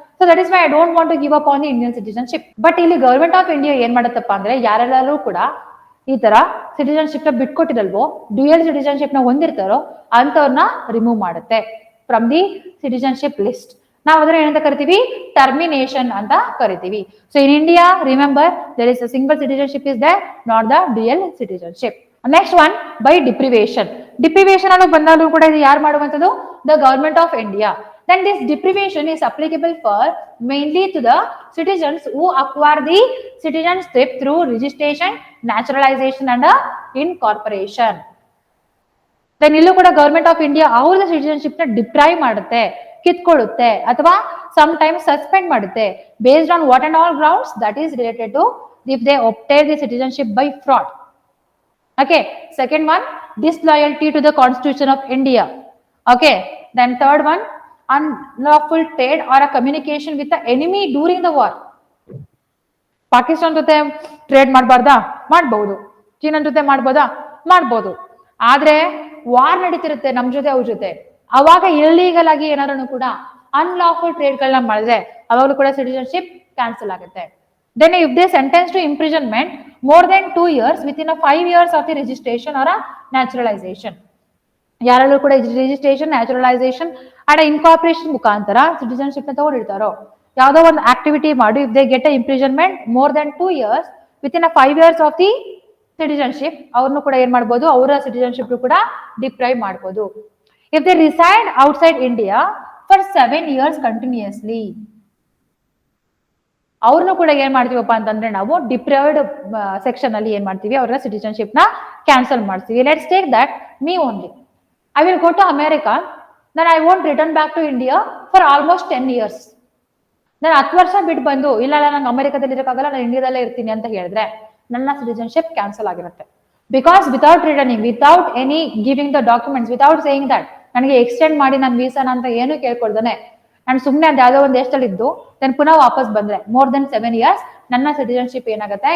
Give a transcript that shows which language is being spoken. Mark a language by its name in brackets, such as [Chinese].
[English] So that is why I don't want to give up on the Indian citizenship. [Kannada] But ಇಲ್ಲಿ government of India ಏನ್ ಮಾಡತ್ತಪ್ಪ ಅಂದ್ರೆ, ಯಾರೆಲ್ಲರೂ ಕೂಡ ಈ ತರ ಸಿಟಿಜನ್ಶಿಪ್ ನ ಬಿಟ್ಕೊಟ್ಟಿರಲ್ವೋ, ಡ್ಯೂಯಲ್ ಸಿಟಿಜನ್ಶಿಪ್ ನ ಹೊಂದಿರ್ತಾರೋ ಅಂತವ್ರನ್ನ ರಿಮೂವ್ ಮಾಡುತ್ತೆ [English] From the citizenship list. [Kannada] ನಾವು ಅದನ್ನ ಏನಂತ ಕರಿತೀವಿ? [English] termination [Kannada] ಅಂತ ಕರಿತೀವಿ. [English] So in India remember there is a single citizenship is there, not the dual citizenship. Next one by deprivation. [Kannada] ಡಿಪ್ರಿವೇಷನ್ ಅನ್ನೋ ಬಂದಾಗಲೂ ಕೂಡ ಇದು ಯಾರು ಮಾಡುವಂತದ್ದು? [English] The government of India. Then this deprivation is applicable for mainly to the citizens who acquire the citizenship through registration, naturalization and incorporation. Then [Kannada] illu kuda [English] government of India [Kannada] ಅವ್ರ citizenship ನ deprive ಮಾಡುತ್ತೆ, ಕಿತ್ಕೊಳ್ಳುತ್ತೆ, ಅಥವಾ [English] sometimes suspend ಮಾಡುತ್ತೆ based on what and all grounds, that is related to if they obtain the citizenship by fraud. Okay, second one, disloyalty to the Constitution of India. Okay, then third one, unlawful trade or a communication with the enemy during the war. [Kannada] Pakistan ಜೊತೆ trade ಮಾಡಬಾರ್ದಾ? ಮಾಡಬಹುದು. China ಜೊತೆ ಮಾಡಬಹುದಾ? ಮಾಡಬಹುದು. ಆದ್ರೆ war ನಡೀತಿರುತ್ತೆ ನಮ್ ಜೊತೆ ಅವ್ರ ಜೊತೆ, ಅವಾಗ ಇಲ್ಲೀಗಲ್ ಆಗಿ ಏನಾದ್ರು ಕೂಡ ಅನ್ಲಾಫುಲ್ ಟ್ರೇಡ್ ಗಳನ್ನ ಮಾಡಿದ್ರೆ ಅವಾಗಲೂ ಕೂಡ ಸಿಟಿಜನ್ಶಿಪ್ ಕ್ಯಾನ್ಸಲ್ ಆಗುತ್ತೆ. [English] Then if they sentenced to imprisonment more than 2 years within a 5 years of the registration or a naturalization. [Kannada] ಯಾರೆಲ್ಲರೂ ಕೂಡ ರಿಜಿಸ್ಟ್ರೇಷನ್, ನ್ಯಾಚುರಲೈಸೇಷನ್ ಅಂಡ್ ಇನ್ಕಾರ್ಪೊರೇಷನ್ ಮುಖಾಂತರ ಸಿಟಿಜನ್ಶಿಪ್ ನ ತಗೊಂಡಿರ್ತಾರೋ, ಯಾವ್ದೋ ಒಂದು ಆಕ್ಟಿವಿಟಿ ಮಾಡಿ [English] if they get imprisonment more than 2 years within 5 years of the citizenship, [Kannada] ಅವ್ರನ್ನು ಕೂಡ ಏನ್ ಮಾಡ್ಬೋದು? ಅವರ ಸಿಟಿಜನ್ಶಿಪ್ ಕೂಡ ಡಿಪ್ರೈವ್ ಮಾಡ್ಬೋದು. [English] if they reside outside India for 7 years continuously, [Kannada] ಅವ್ರನ್ನು ಕೂಡ ಏನ್ ಮಾಡ್ತೀವಪ್ಪ ಅಂತಂದ್ರೆ ನಾವು ಡಿಪ್ರೈವ್ಡ್ ಸೆಕ್ಷನ್ ಅಲ್ಲಿ ಏನ್ ಮಾಡ್ತೀವಿ? ಅವರ ಸಿಟಿಜನ್ಶಿಪ್ ನ ಕ್ಯಾನ್ಸಲ್ ಮಾಡ್ತೀವಿ. [English] Let's take that me only. I will go to America, then I won't return back to India for almost 10 years. [Kannada] ನಾನು 10 ವರ್ಷ ಬಿಟ್ಟು ಬಂದು ಇಲ್ಲ ನಂಗೆ ಅಮೆರಿಕದಲ್ಲಿ ಇರಕ್ಕಾಗಲ್ಲ, ನಾನು ಇಂಡಿಯಾದಲ್ಲೇ ಇರ್ತೀನಿ ಅಂತ ಹೇಳಿದ್ರೆ ನನ್ನ ಸಿಟಿಜನ್ಶಿಪ್ ಕ್ಯಾನ್ಸಲ್ ಆಗಿರುತ್ತೆ. [English] because without returning, without any giving the documents, without saying that [Kannada] ನನಗೆ ಎಕ್ಸ್ಟೆಂಡ್ ಮಾಡಿ ನನ್ನ ವೀಸಾನ ಅಂತ ಏನು ಕೇಳ್ಕೊಳ್ದಾನೆ ನಾನು ಸುಮ್ಮನೆ ಅದು ಯಾವುದೋ ಒಂದು ದೇಶದಲ್ಲಿ ಇದ್ದು ದೆನ್ ಪುನಃ ವಾಪಸ್ ಬಂದ್ರೆ [English] more than 7 years [Kannada] ನನ್ನ ಸಿಟಿಜನ್ಶಿಪ್ ಏನಾಗುತ್ತೆ?